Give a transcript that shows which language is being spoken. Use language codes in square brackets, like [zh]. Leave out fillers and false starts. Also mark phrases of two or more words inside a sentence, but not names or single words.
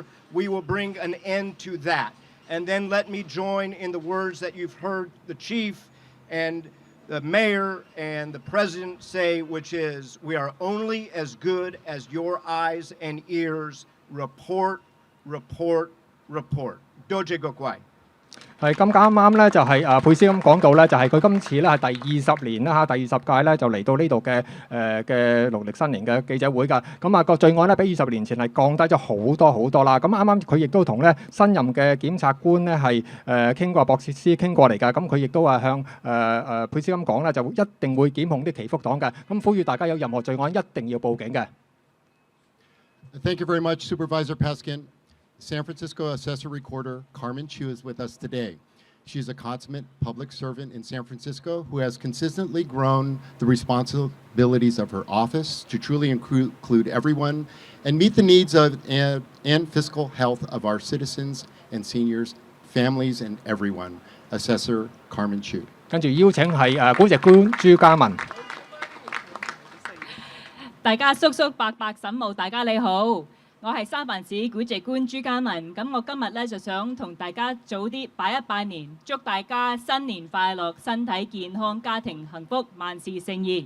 [en] We will bring an end to that. And then let me join in the words that you've heard the chief and the mayor and the president say, which is, we are only as good as your eyes and ears. [yue] Report, report, report. 多謝各位. 係咁啱咧，就係佩斯咁講到咧，就係佢今次咧係第20年啦第20屆咧就嚟到呢度嘅農曆新年嘅記者會㗎。咁啊個罪案咧比20年前係降低咗好多啦。咁啱啱佢亦都同咧新任嘅檢察官咧係傾過，博士師傾過嚟㗎。咁佢亦都話向佩斯咁講咧，就一定會檢控啲祈福黨嘅。咁呼籲大家有任何罪案一定要報警嘅。 [en] Thank you very much, Supervisor Peskin. San Francisco Assessor Recorder Carmen Chu is with us today. She's a consummate public servant in San Francisco who has consistently grown the responsibilities of her office to truly include everyone and meet the needs of and fiscal health of our citizens and seniors, families, and everyone. Assessor Carmen Chu. [yue] 跟住邀請係古籍官朱家文。大家叔叔伯伯嬸母，大家你好。我係三藩市古籍官朱家文，咁我今日咧就想同大家早啲拜年，祝大家新年快樂，身體健康，家庭幸福，萬事勝意。